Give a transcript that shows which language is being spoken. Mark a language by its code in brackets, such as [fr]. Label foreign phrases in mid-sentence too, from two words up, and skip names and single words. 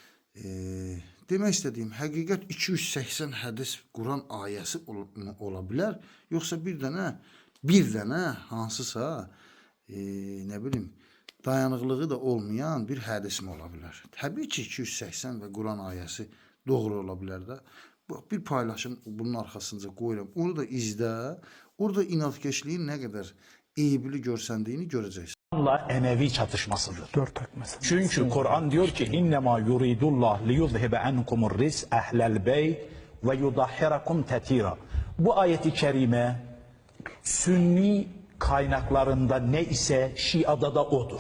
[az] Demək istədiyim, həqiqət 280 hədis Quran ayəsi ola bilər, yoxsa bir dənə hansısa, nə bilim, dayanıqlığı da olmayan bir hədis mi ola bilər? Təbii ki, 280 və Quran ayəsi doğru ola bilər də. Bir paylaşım bunun arxasınca qoyuram. Onu da izlə, orada inatkeşliyin nə qədər eyibli görsəndiyini görəcəksin. [tr] Emevi çatışmasıdır. Çünkü Kur'an diyor ki [ar] إنما يريد الله ليذهب عنكم الرجس أهل البيت و يطهركم تطهيرا. [tr] Bu ayeti kerime Sünni kaynaklarında ne ise Şia'da da odur.